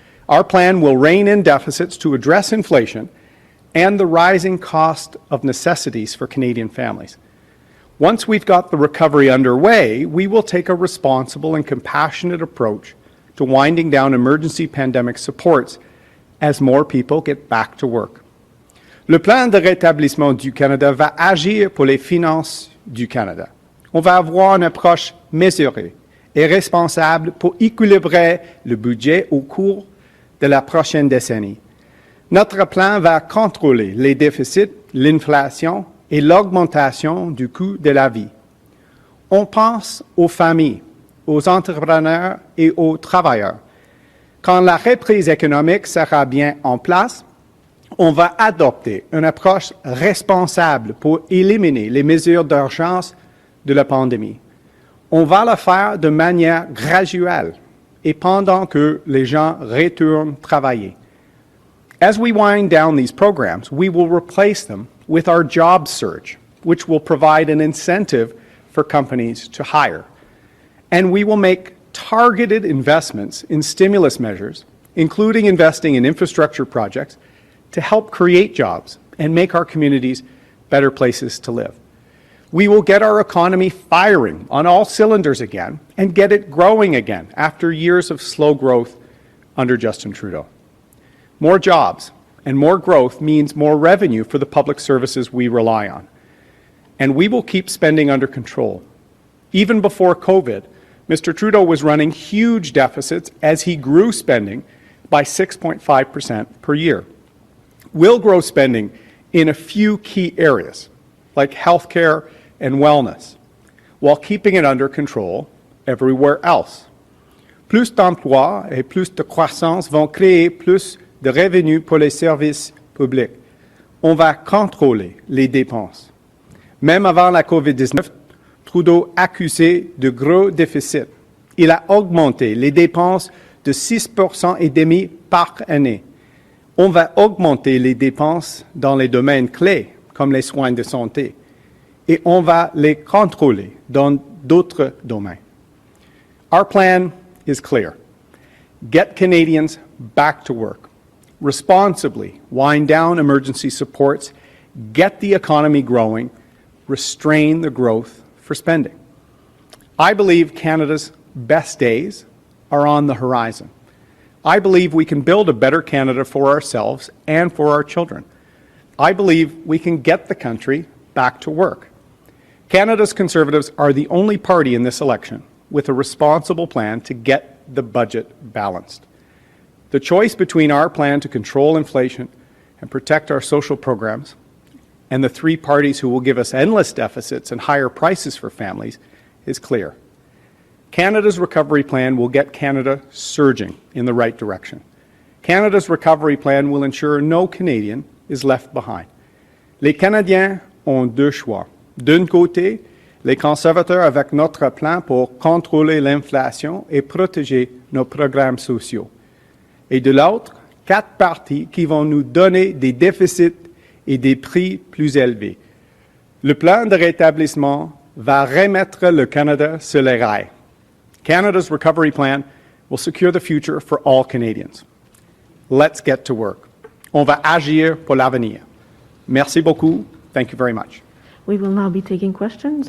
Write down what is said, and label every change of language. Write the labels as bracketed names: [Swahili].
[English] Our plan will rein in deficits to address inflation and the rising cost of necessities for Canadian families. Once we've got the recovery underway, we will take a responsible and compassionate approach to winding down emergency pandemic supports as more people get back to work. [French] Le plan de rétablissement du Canada va agir pour les finances du Canada. On va avoir une approche mesurée et responsable pour équilibrer le budget au cours de la prochaine décennie. Notre plan va contrôler les déficits, l'inflation et l'augmentation du coût de la vie. On pense aux familles, aux entrepreneurs et aux travailleurs. Quand la reprise économique sera bien en place, on va adopter une approche responsable pour éliminer les mesures d'urgence de la pandémie. On va le faire de manière graduelle et pendant que les gens retournent travailler. [English] As we wind down these programs, we will replace them with our job surge, which will provide an incentive for companies to hire. And we will make targeted investments in stimulus measures, including investing in infrastructure projects, to help create jobs and make our communities better places to live. We will get our economy firing on all cylinders again and get it growing again after years of slow growth under Justin Trudeau. More jobs and more growth means more revenue for the public services we rely on. And we will keep spending under control. Even before COVID, Mr. Trudeau was running huge deficits as he grew spending by 6.5% per year. We'll grow spending in a few key areas, like healthcare and wellness, while keeping it under control everywhere else. [French] Plus d'emplois et plus de croissance vont créer plus de revenus pour les services publics. On va contrôler les dépenses. Même avant la COVID-19, Trudeau accusait de gros déficits. Il a augmenté les dépenses de 6,5% par année. On va augmenter les dépenses dans les domaines clés, comme les soins de santé, et on va les contrôler dans d'autres domaines. [English] Our plan is clear. Get Canadians back to work. Responsibly wind down emergency supports, get the economy growing, restrain the growth for spending. I believe Canada's best days are on the horizon. I believe we can build a better Canada for ourselves and for our children. I believe we can get the country back to work. Canada's Conservatives are the only party in this election with a responsible plan to get the budget balanced. The choice between our plan to control inflation and protect our social programs and the three parties who will give us endless deficits and higher prices for families is clear. Canada's recovery plan will get Canada surging in the right direction. Canada's recovery plan will ensure no Canadian is left behind. [French] Les Canadiens ont deux choix. D'un côté, les conservateurs avec notre plan pour contrôler l'inflation et protéger nos programmes sociaux. Et de l'autre, 4 partis qui vont nous donner des déficits et des prix plus élevés. Le plan de rétablissement va remettre le Canada sur les rails. [English] Canada's recovery plan will secure the future for all Canadians. Let's get to work. [French] On va agir pour l'avenir. Merci beaucoup. [English] Thank you very much. We will now be taking questions.